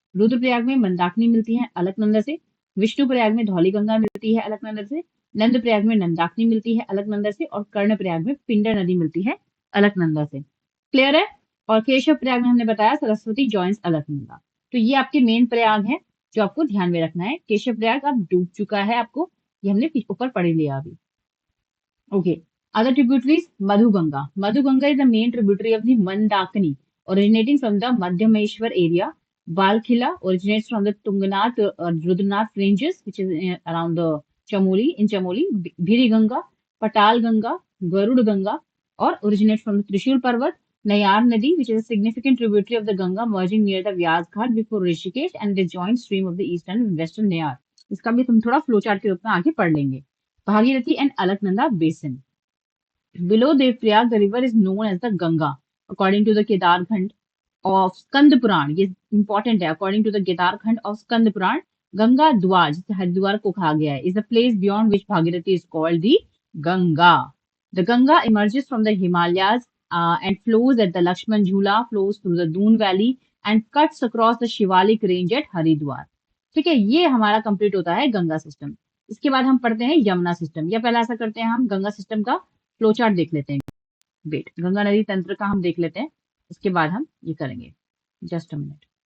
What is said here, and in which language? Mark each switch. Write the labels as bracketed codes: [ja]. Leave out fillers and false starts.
[hi] रुद्रप्रयाग में मंदाकिनी मिलती है अलकनंदा से, विष्णुप्रयाग में धौलीगंगा मिलती है अलकनंदा से, नंदप्रयाग में नंदाकिनी मिलती है अलकनंदा से, और कर्णप्रयाग में पिंडर नदी मिलती है अलकनंदा से। क्लियर है? और केशव प्रयाग में हमने बताया सरस्वती [en] joins [hi] अलकनंदा। तो ये आपके मेन प्रयाग हैं जो आपको ध्यान में रखना है। केशव प्रयाग अब डूब चुका है आपको, ये हमने ऊपर पढ़ लिया अभी। [en] Okay. Other tributaries, Madhuganga. Madhuganga is the main tributary of the Mandakini, originating from the Madhyameshwar area. Balkhila originates from the Tungnath, Rudranath ranges, which is around the Chamoli, in Chamoli. Bhiriganga, Patal Ganga, Garud Ganga, or originates from the Trishul Parvat. Nayar Nadi, which is a significant tributary of the Ganga, merging near the Vyas Ghat before Rishikesh, and the joint stream of the eastern and western Nayar. [hi] इसका भी तुम थोड़ा flow chart के रूप में आगे पढ़ लेंगे। [en] Bhagirathi and Alaknanda basin. Below Devprayag, the river is known as the Ganga, according to the Kedar Khand of Skand Puran. [hi] ये important है. [en] According to the Kedar Khand of Skand Puran, Ganga Dwar, [hi] जिसे हरिद्वार को कहा गया है, [en] is the place beyond which Bhagirathi is called the Ganga. The Ganga emerges from the Himalayas and flows at the Lakshman Jhula, flows through the Doon Valley and cuts across the Shivalik range at Haridwar. [hi] ठीक है, ये हमारा complete होता है Ganga system. इसके बाद हम पढ़ते हैं यमुना सिस्टम, या पहले ऐसा करते हैं हम गंगा सिस्टम का फ्लो चार्ट देख लेते हैं। वेट, गंगा नदी तंत्र का हम देख लेते हैं, उसके बाद हम ये करेंगे। Just a minute.